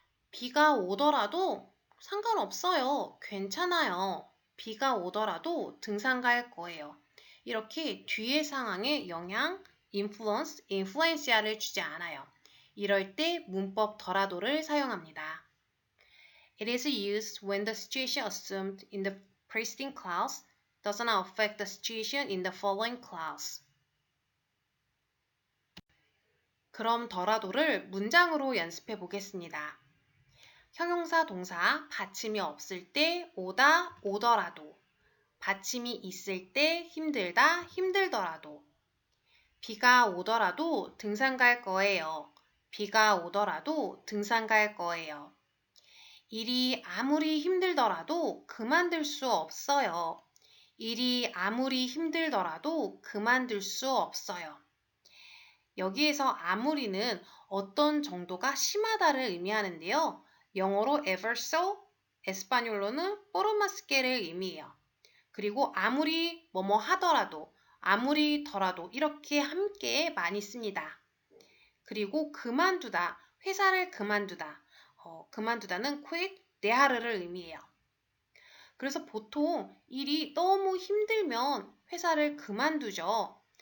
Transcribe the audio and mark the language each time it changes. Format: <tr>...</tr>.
<ko>비가 오더라도 상관없어요. 괜찮아요. 비가 오더라도 등산 갈 거예요. 이렇게 뒤의 상황에 영향, influence를 주지 않아요. 이럴 때 문법 더라도를 사용합니다.</ko> <en>It is used when the situation assumed in the preceding clause does not affect the situation in the following clause.</en> <ko>그럼 더라도를 문장으로 연습해 보겠습니다. 형용사 동사 받침이 없을 때 오다 오더라도 받침이 있을 때 힘들다 힘들더라도 비가 오더라도 등산 갈 거예요. 비가 오더라도 등산 갈 거예요. 일이 아무리 힘들더라도 그만둘 수 없어요. 일이 아무리 힘들더라도 그만둘 수 없어요. 여기에서 아무리는 어떤 정도가 심하다를 의미하는데요. 영어로</ko> <en>ever so,</en> <ko>에스파뇰로는</ko> <es>por más que</es> <ko>를 의미해요. 그리고 아무리 뭐뭐 하더라도, 아무리 더라도 이렇게 함께 많이 씁니다. 그리고 그만두다, 회사를 그만두다. 그만두다는 quit, dejar를 의미해요. 그래서 보통 일이 너무 힘들면 회사를 그만두죠.</ko>